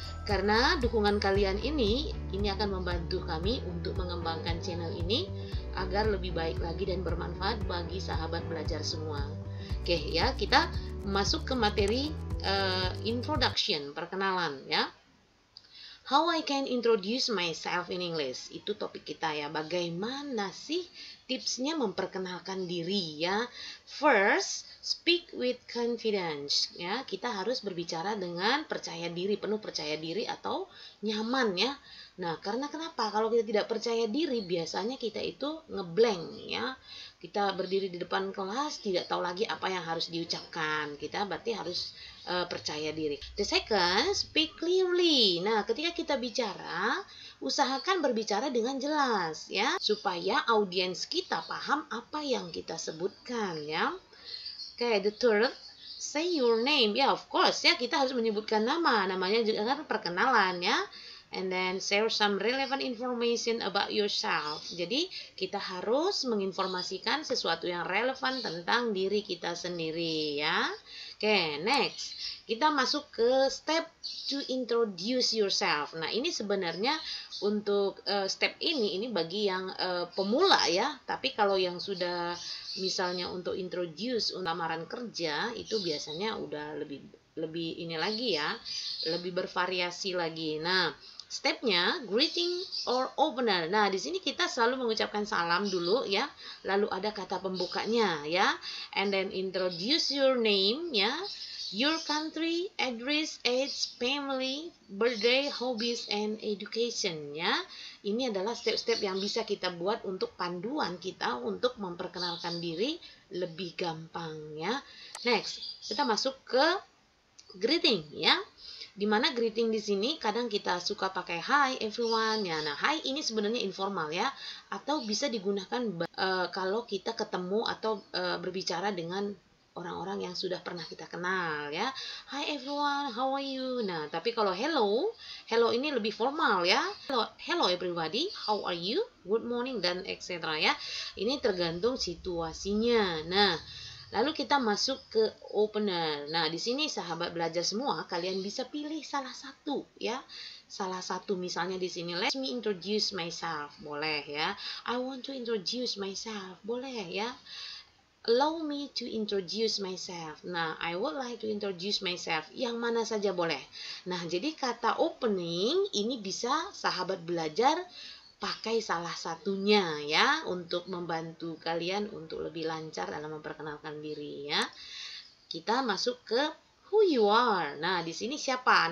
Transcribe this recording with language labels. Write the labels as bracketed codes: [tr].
[id] Karena dukungan kalian ini akan membantu kami untuk mengembangkan channel ini agar lebih baik lagi dan bermanfaat bagi sahabat belajar semua. Oke ya, kita masuk ke materi introduction, perkenalan ya. [en] How I can introduce myself in English, [id] itu topik kita ya. Bagaimana sih tipsnya memperkenalkan diri ya? [en] First, speak with confidence ya. [id] Kita harus berbicara dengan percaya diri, penuh percaya diri atau nyaman ya. Nah, karena kenapa? Kalau kita tidak percaya diri, biasanya kita itu ngeblank ya. Kita berdiri di depan kelas, tidak tahu lagi apa yang harus diucapkan. Kita berarti harus percaya diri. [en] The second, speak clearly. [id] Nah, ketika kita bicara, usahakan berbicara dengan jelas ya, supaya audiens kita paham apa yang kita sebutkan ya. [en] Okay, the third, say your name. [id] Ya, [en] of course [id] ya, kita harus menyebutkan nama. Namanya juga kan perkenalan ya. [en] And then share some relevant information about yourself. [id] Jadi kita harus menginformasikan sesuatu yang relevan tentang diri kita sendiri ya. Oke, next. Kita masuk ke [en] step to introduce yourself. [id] Nah, ini sebenarnya untuk step ini bagi yang pemula ya. Tapi kalau yang sudah misalnya untuk introduce lamaran kerja, itu biasanya udah lebih ini lagi ya, lebih bervariasi lagi. Nah, stepnya [en] greeting or opener. [id] Nah, di sini kita selalu mengucapkan salam dulu ya. Lalu ada kata pembukanya ya. [en] And then introduce your name ya. Your country, address, age, family, birthday, hobbies, and education ya. [id] Ini adalah step-step yang bisa kita buat untuk panduan kita untuk memperkenalkan diri lebih gampang ya. Next, kita masuk ke greeting ya. Dimana greeting di sini kadang kita suka pakai [en] hi everyone [id] ya. Nah, hi ini sebenarnya informal ya, atau bisa digunakan kalau kita ketemu atau berbicara dengan orang-orang yang sudah pernah kita kenal ya. [en] Hi everyone, how are you? [id] Nah, tapi kalau hello ini lebih formal ya. [en] Hello everybody, how are you? Good morning dan etc. ya. [id] Ini tergantung situasinya. Nah, lalu kita masuk ke opener. Nah, di sini sahabat belajar semua, kalian bisa pilih salah satu ya. Salah satu misalnya di sini, [en] let me introduce myself. [id] Boleh ya. [en] I want to introduce myself. [id] Boleh ya. [en] Allow me to introduce myself. Nah, I would like to introduce myself. [id] Yang mana saja boleh. Nah, jadi kata opening ini bisa sahabat belajar pakai salah satunya ya, untuk membantu kalian untuk lebih lancar dalam memperkenalkan diri ya. Kita masuk ke who you are. Nah, di sini siapa?